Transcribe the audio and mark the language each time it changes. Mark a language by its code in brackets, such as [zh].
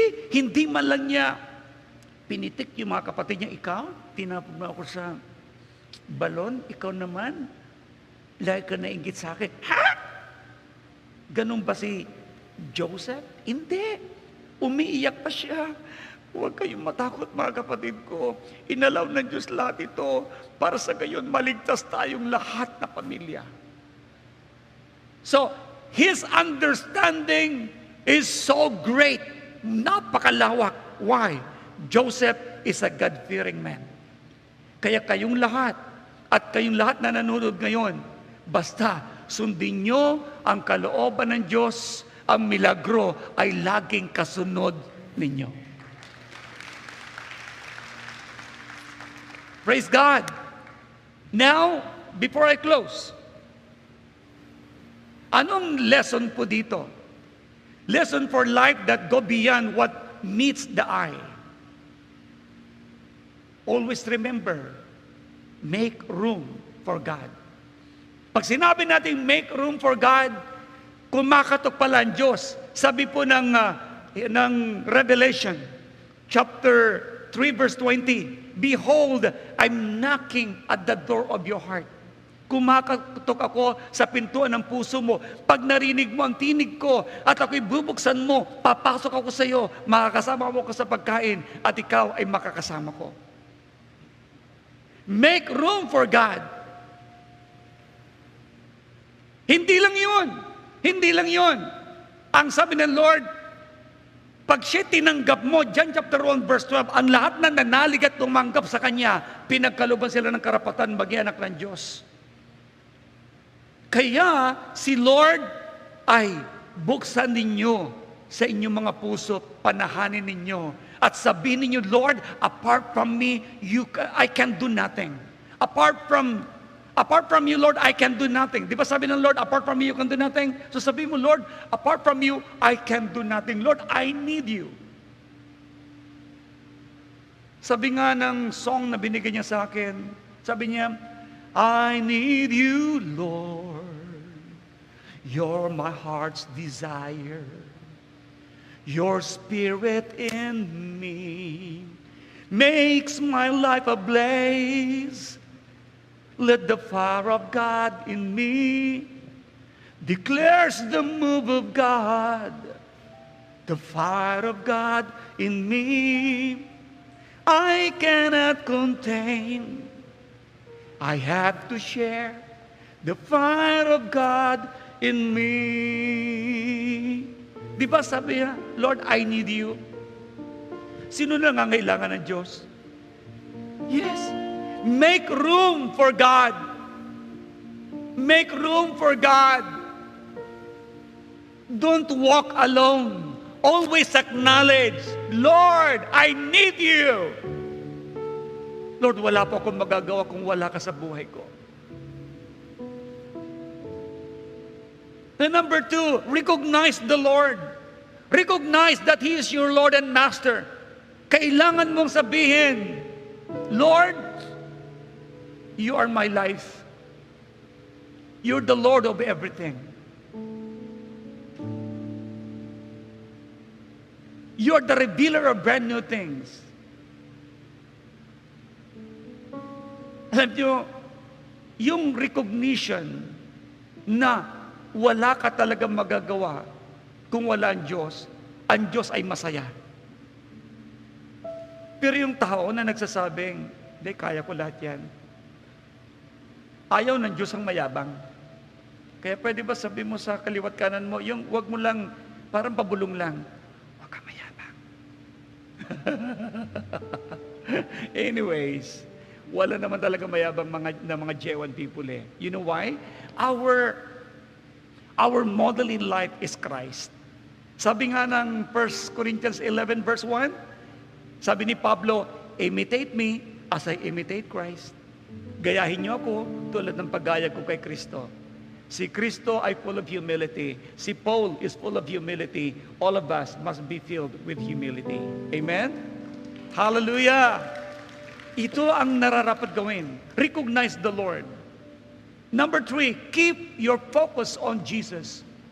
[tl] Hindi man lang niya pinitik yung mga kapatid niya, ikaw, tinapog mo ako sa balon, ikaw naman, lagi ka nainggit sa akin. Ha? Ganun ba si Joseph? Hindi. Umiiyak pa siya. Huwag kayong matakot mga kapatid ko. Inalaw ng Diyos lahat ito para sa gayon maligtas tayong lahat na pamilya. [en] So, his understanding is so great. [tl] Napakalawak. [en] Why? Joseph is a God-fearing man. [tl] Kaya kayong lahat, at kayong lahat na nanonood ngayon, basta sundin nyo ang kalooban ng Diyos, ang milagro ay laging kasunod ninyo. [en] Praise God. Now, before I close, [tl] anong lesson po dito? [en] Lesson for life that go beyond what meets the eye. always remember, make room for God. [tl] Pag sinabi natin [en] make room for God, [tl] kumakatok pala ang Diyos. Sabi po ng [en] Revelation, chapter 3, verse 20, Behold, I'm knocking at the door of your heart. [tl] Kumakatok ako sa pintuan ng puso mo. Pag narinig mo ang tinig ko at ako'y bubuksan mo, papasok ako sa iyo, makakasama mo ko sa pagkain at ikaw ay makakasama ko. [en] Make room for God. [tl] Hindi lang yun. Hindi lang yun. Ang sabi ng Lord, pag siya tinanggap mo, John chapter 1 verse 12, ang lahat na nanalig at tumanggap sa Kanya, pinagkaluban sila ng karapatan maging anak ng Diyos. Kaya si Lord ay buksan ninyo sa inyong mga puso, panahanin ninyo, at sabihin ninyo, [en] Lord, apart from me, I can do nothing. Apart from you, Lord, I can do nothing. [tl] Di ba sabi ng [en] Lord, apart from me, you can do nothing? [tl] So sabihin mo, [en] Lord, apart from you, I can do nothing. Lord, I need you. Sabi nga ng song na binigay niya sa akin, sabi niya, I need you, Lord. You're my heart's desire. Your spirit in me makes my life a blaze. Let the fire of God in me declares the move of God. The fire of God in me I cannot contain. I have to share the fire of God in me. [tl] Di ba sabi niya, Lord, [en] I need you. [tl] Sino na nangangailangan ng Diyos? [en] Yes. Make room for God. Make room for God. Don't walk alone. Always acknowledge, Lord, I need you. [tl] Lord, wala po akong magagawa kung wala ka sa buhay ko. [en] And number 2, recognize the Lord. Recognize that He is your Lord and Master. [tl] Kailangan mong sabihin, [en] Lord, you are my life. You're the Lord of everything. You're the revealer of brand new things. [tl] Alam nyo, yung recognition na wala ka talagang magagawa kung wala ang Diyos ay masaya. Pero yung tao na nagsasabing, hindi, kaya ko lahat yan. Ayaw ng Diyos ang mayabang. Kaya pwede ba sabi mo sa kaliwat kanan mo, yung wag mo lang, parang pabulong lang, wag ka mayabang. Anyways, wala naman talaga mayabang mga J1 people eh. [en] You know why? Our model in life is Christ. [tl] Sabi nga ng 1 Corinthians 11 verse 1, sabi ni Pablo, [en] imitate me as I imitate Christ. [tl] Gayahin niyo ako tulad ng paggaya ko kay Kristo. Si Kristo ay [en] full of humility. [tl] Si Paul [en] is full of humility. All of us must be filled with humility. Amen? Hallelujah! [tl] Ito ang nararapat gawin. [en] Recognize the Lord. Number 3, keep your focus on Jesus.